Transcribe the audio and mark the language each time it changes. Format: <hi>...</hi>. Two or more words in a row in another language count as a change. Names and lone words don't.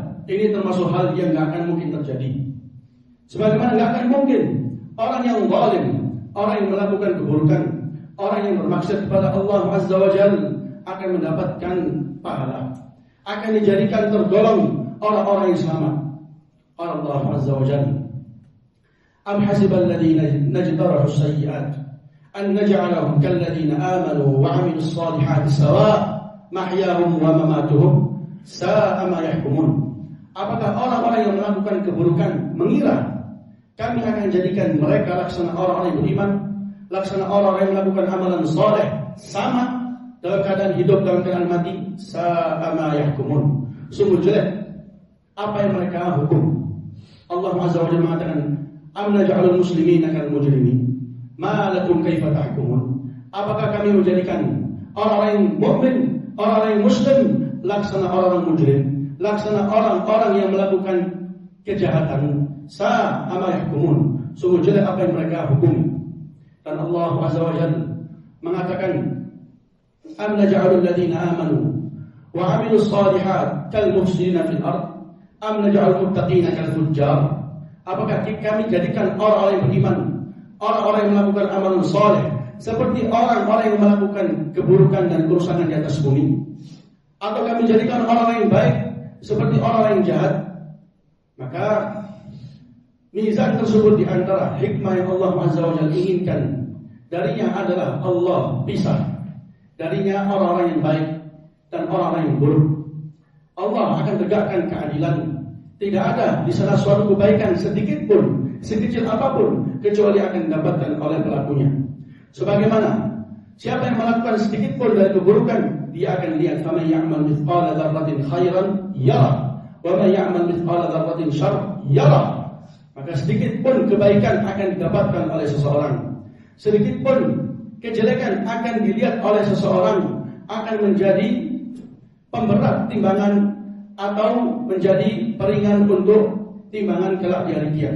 <id>Ini termasuk hal yang tidak akan mungkin terjadi. Sebagaimana tidak akan mungkin orang yang zalim, orang yang melakukan keburukan, orang yang bermaksud kepada Allah</id> <ar>عز وجل</ar> <id>akan mendapatkan pahala, akan dijadikan tergolong orang-orang yang selamat oleh Allah</id> <ar>عز وجل. أم حسب الذين اجترحوا السيئات أن نجعلهم كالذين آمنوا وعملوا الصالحات سواء محياهم ومماتهم ساء ما يحكمون.</ar> <id>Apakah orang-orang yang melakukan keburukan mengira kami akan jadikan mereka laksana orang-orang yang beriman, laksana orang-orang yang melakukan amalan saleh sama dalam keadaan hidup, dalam keadaan mati?</id> <ar>ساء ما يحكمون.</ar> <id>Sungguh jelek apa yang mereka hukum. Allah</id> <ar>عز وجل</ar> <id>mengatakan,</id> <ar>أم نجعل المسلمين كالمجرمين ما لكم كيف تحكمون.</ar> <id>Apakah kami menjadikan orang-orang yang mukmin, orang-orang yang muslim laksana orang-orang mujrim, laksana orang-orang yang melakukan kejahatan?</id> <ar>ساء ما يحكمون.</ar> <id>Sungguh jelek apa yang mereka hukumi. Dan Allah</id> <ar>عز وجل</ar> <id>mengatakan,</id> <ar>أم نجعل الذين آمنوا وعملوا الصالحات كالمفسدين في الأرض أم نجعل المتقين كالفجار.</ar> <id>Apakah kami jadikan orang-orang yang beriman, orang-orang yang melakukan amalan saleh seperti orang-orang yang melakukan keburukan dan kerusakan di atas bumi, atau kami jadikan orang-orang yang baik seperti orang-orang yang jahat? Maka mizan tersebut di antara hikmah yang Allah</id> <ar>عز وجل</ar> <id>inginkan darinya adalah Allah pisah darinya orang-orang yang baik dan orang-orang yang buruk. Allah akan tegakkan keadilan. Tidak ada di sana suatu kebaikan sedikit pun, sekecil apapun, kecuali akan didapatkan oleh pelakunya. Sebagaimana siapa yang melakukan sedikit pun dari keburukan, dia akan lihat,</id> <ar>فمن يعمل مثقال ذرة خيرا يره ومن يعمل مثقال ذرة شرا يره.</ar> <id>Maka sedikit pun kebaikan akan didapatkan oleh seseorang, sedikit pun kejelekan akan dilihat oleh seseorang, akan menjadi pemberat timbangan atau menjadi peringan untuk timbangan kelak di hari kiamat.</id>